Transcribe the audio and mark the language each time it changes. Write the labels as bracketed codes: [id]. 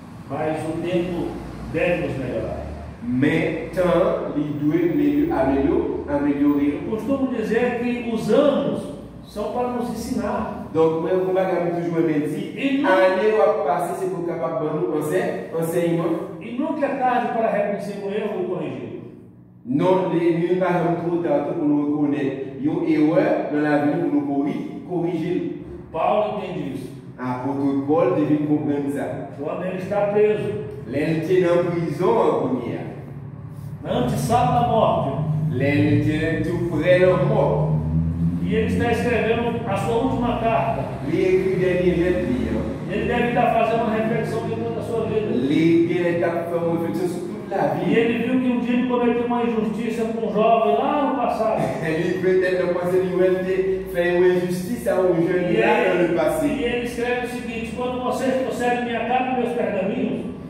[pt] Mas o tempo deve nos melhorar. [fr] Mais tant il doit améliorer. [pt] Eu costumo dizer que os anos são para nos ensinar. [fr] Donc, moi, je vais toujours me dire, l'année va passer, c'est pour capable de nous enseignement. [pt] E nunca é tarde para reconhecer o erro e corrigir. [fr] Non, nous n'avons pas trop tard pour nous reconnaître une erreur dans la vie pour nous corriger. [pt] Paulo entende isso. [fr] Apôtre Paul devait comprendre ça. [pt] Quando ele está preso, [fr] L'un était en prison en première. [pt] na antessala da morte, [fr] L'un était tout près de la mort. [pt] e ele está escrevendo a sua última carta. [fr] Il écrit dernier lettre. [pt] Ele deve estar fazendo uma reflexão de toda a sua vida. [fr] Il a fait une réflexion sur toute la [pt] E [fr] vie. [pt] ele viu que um dia ele cometeu uma injustiça com um jovem lá no passado. [fr] Il peut-être pensé qu'il fait une injustice à un jeune là dans le passé. [pt] E ele escreve o seguinte: quando vocês trouxerem minha carta e meus pergaminhos,